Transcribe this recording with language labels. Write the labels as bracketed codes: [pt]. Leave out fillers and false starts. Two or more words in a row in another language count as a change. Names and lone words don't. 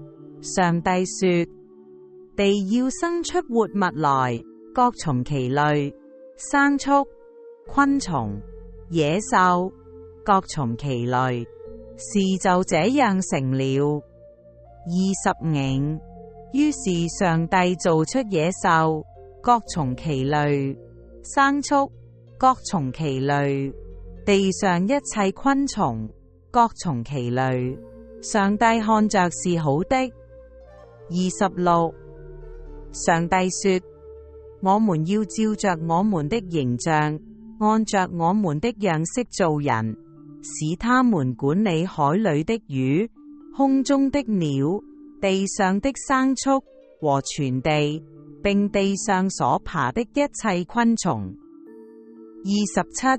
[zh] 上帝說：地要生出活物來，各從其類，牲畜、昆蟲、野獸，各從其類，事就這樣成了。25. 於是上帝造出野獸，各從其類，牲畜，各從其類，地上一切昆蟲，各從其類。上帝看着是好的。26. 上帝說：我們要照着我們的形象，按着我們的樣式造人，使他們管理海裏的魚、空中的鳥、地上的牲畜和全地，並地上所爬的一切昆蟲。27.